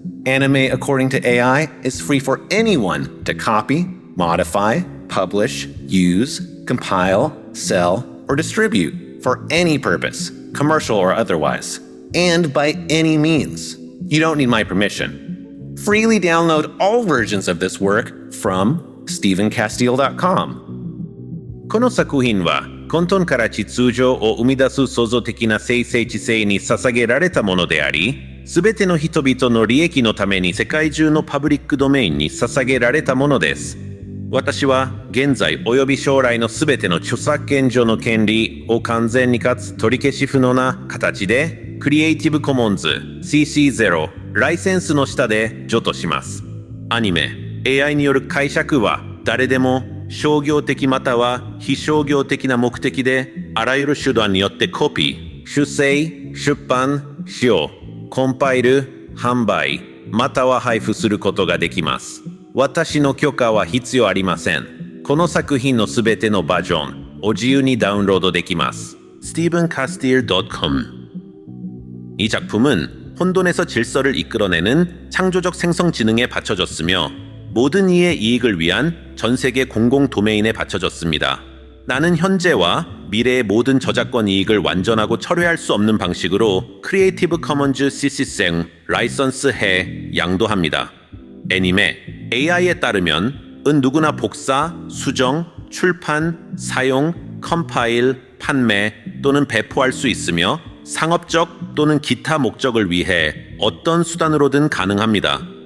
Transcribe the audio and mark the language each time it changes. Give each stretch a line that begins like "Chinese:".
English: Anime According to AI is free for anyone to copy, modify, publish, use, compile, sell, or distribute for any purpose, commercial or otherwise, and by any means. You don't need my permission. Freely download all versions of this work from StephenCastile.com.
Japanese: この作品は混沌から秩序を生み出す創造的な生成知性に捧げられたものであり、すべての人々の利益のために世界中のパブリックドメインに捧げられたものです。私は現在および将来のすべての著作権上の権利を完全にかつ取り消し不能な形でクリエイティブコモンズ CC0 ライセンスの下で除とします。アニメ、AI による解釈は誰でも商業的または非商業的な目的であらゆる手段によってコピー、修正、出版、使用、コンパイル、販売、または配布することができます。私の許可は必要ありません。この作品のすべてのバージョンを自由にダウンロードできます。
Korean: StephenCastile.com 이 작품은 혼돈에서 질서를 이끌어내는 창조적 생성지능에 바쳐졌으며 모든 이의 이익을 위한 전 세계 공공 도메인에 바쳐졌습니다. 나는 현재와 미래의 모든 저작권 이익을 완전하고 철회할 수 없는 방식으로 크리에이티브 커먼즈 CC0 라이선스해 양도합니다. 애니메, AI에 따르면 누구나 복사, 수정, 출판, 사용, 컴파일, 판매 또는 배포할 수 있으며 상업적 또는 기타 목적을 위해 어떤 수단으로든 가능합니다.